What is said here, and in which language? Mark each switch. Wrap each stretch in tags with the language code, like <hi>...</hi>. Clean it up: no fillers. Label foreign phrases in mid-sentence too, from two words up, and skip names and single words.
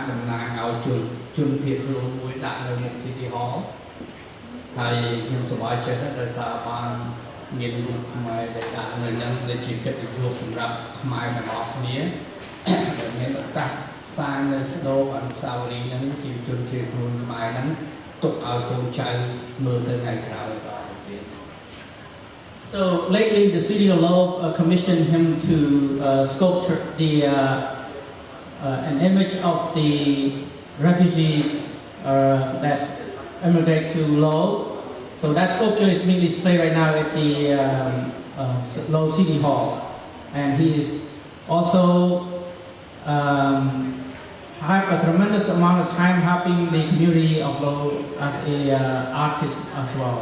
<km>តំណាងឲ្យជនភៀសខ្លួនមួយដាក់នៅមុខ City Hall ហើយខ្ញុំសប្បាយចិត្តដោយសារបានមានរូបខ្មែរដែលដាក់នៅនឹងដែលជាកិត្តិយសសម្រាប់ខ្មែរទាំងអស់គ្នាដែលមានឱកាសសាងនៅស្ដូរអនុស្សាវរីយ៍ហ្នឹងជាជនភៀសខ្លួនខ្មែរហ្នឹងទុកឲ្យកូនចៅមើលទៅថ្ងៃក្រោយបន្តទៀត</km> <en>So lately, the City of Love commissioned him to sculpture an image of the refugees that immigrate to Love. So that sculpture is being displayed right now at the Love City Hall, and he is also have a tremendous amount of time helping the community of Love as a artist as well.</en>